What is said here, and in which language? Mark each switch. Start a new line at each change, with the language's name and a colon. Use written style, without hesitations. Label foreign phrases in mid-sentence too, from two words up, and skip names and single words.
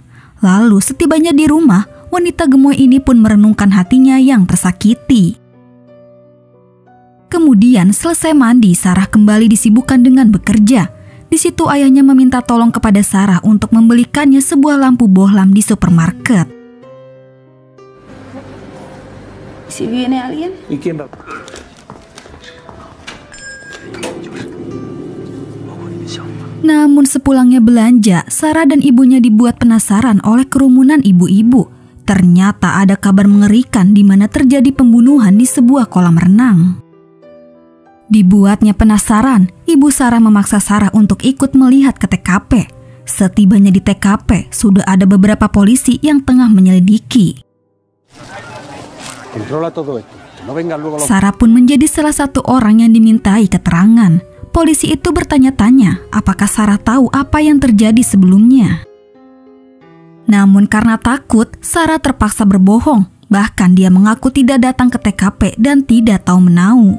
Indonesian: Lalu setibanya di rumah, wanita gemoy ini pun merenungkan hatinya yang tersakiti. Kemudian selesai mandi, Sarah kembali disibukkan dengan bekerja. Di situ ayahnya meminta tolong kepada Sarah untuk membelikannya sebuah lampu bohlam di supermarket.
Spanish: Si viene alguien? ¿Y quién va?
Indonesian: Namun sepulangnya belanja, Sarah dan ibunya dibuat penasaran oleh kerumunan ibu-ibu. Ternyata ada kabar mengerikan di mana terjadi pembunuhan di sebuah kolam renang. Dibuatnya penasaran, ibu Sarah memaksa Sarah untuk ikut melihat ke TKP. Setibanya di TKP, sudah ada beberapa polisi yang tengah menyelidiki.
Spanish: Controla todo esto.
Indonesian: Sarah pun menjadi salah satu orang yang dimintai keterangan. Polisi itu bertanya-tanya apakah Sarah tahu apa yang terjadi sebelumnya. Namun karena takut, Sarah terpaksa berbohong. Bahkan dia mengaku tidak datang ke TKP dan tidak tahu menau.